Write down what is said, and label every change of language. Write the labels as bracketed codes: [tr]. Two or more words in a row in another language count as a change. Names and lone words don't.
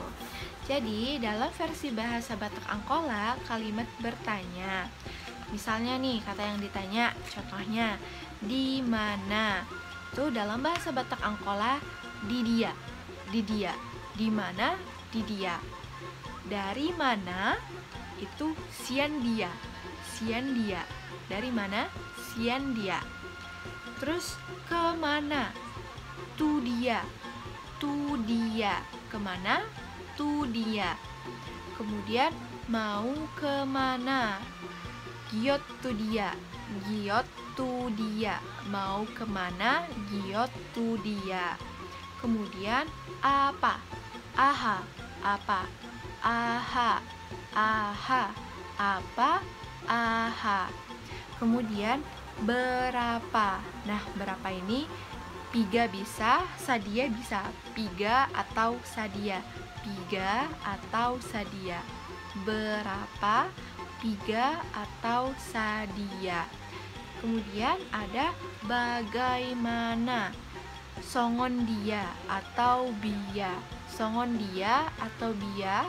[id] Jadi dalam versi bahasa Batak Angkola kalimat bertanya. Misalnya nih kata yang ditanya, contohnya di mana. Itu dalam bahasa Batak Angkola [akb] di dia. Di dia. [id] Di mana? [akb] Di dia. [id] Dari mana? [akb] Itu sian dia. Sian dia. [id] Dari mana? [akb] Sian dia. [id] Terus kemana? [akb] Tu dia. Tu dia. Kemana? Tu dia. [id] Kemudian mau kemana? [akb] Giot tu dia. Giot tu dia. [id] Mau kemana? [akb] Giot tu dia. [id] Kemudian apa? Aha. Apa? [akb] Aha. Aha. Apa? [id] Aha. Kemudian berapa? Nah, berapa ini piga bisa, sadia bisa. Piga atau sadia. Piga atau sadia. Berapa? Piga atau sadia. Kemudian ada bagaimana. [akb] Songon dia atau bia. Songon dia atau bia.